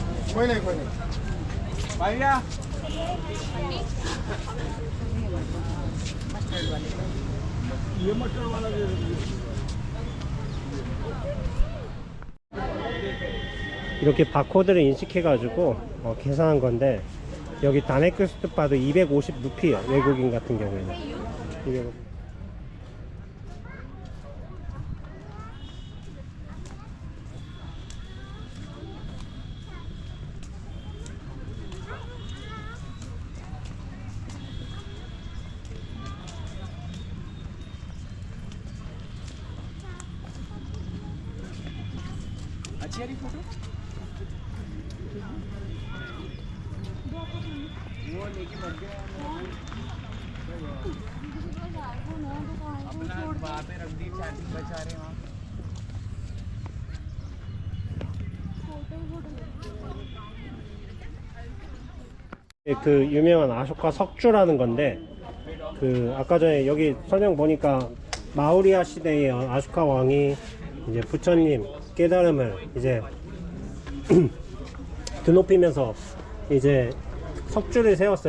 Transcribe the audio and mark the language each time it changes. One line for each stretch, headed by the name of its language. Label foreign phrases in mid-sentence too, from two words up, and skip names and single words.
Hindi: कोई नहीं भैया ये मटर वाला दे
Korean: 이렇게 바코드를 인식해가지고 계산한 건데 여기 다메크스트파도 250 루피예요. 외국인 같은 경우에는 250.
Hindi: अच्छी आ रही फोटो वो लेके बैठ गया अपना वहाँ पे रख दी चार्जिंग बचा रहे वहाँ
Korean: 그 유명한 아쇼카 석주라는 건데 그 아까 전에 여기 설명 보니까 마우리아 시대의 아쇼카 왕이 이제 부처님 깨달음을 이제 드높이면서 이제 석주를 세웠어요.